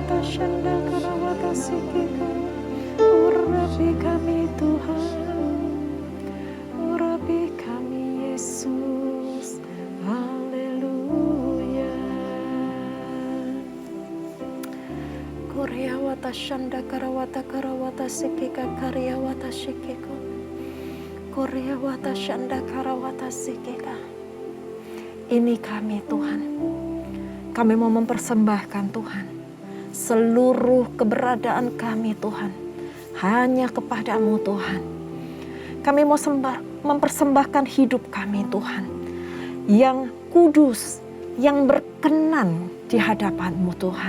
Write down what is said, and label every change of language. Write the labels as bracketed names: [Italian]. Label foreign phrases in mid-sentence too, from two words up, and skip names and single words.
[Indonesian] shanda karawata sikika. Urapi kami Tuhan, urapi kami Yesus. Haleluya. Koryawata shanda karawata sikika karyawata shikiko. Koryawata shanda karawata sikika. Ini kami Tuhan. Kami mau mempersembahkan Tuhan seluruh keberadaan kami Tuhan hanya kepadamu Tuhan. Kami mau mempersembahkan hidup kami Tuhan yang kudus, yang berkenan di hadapanmu Tuhan.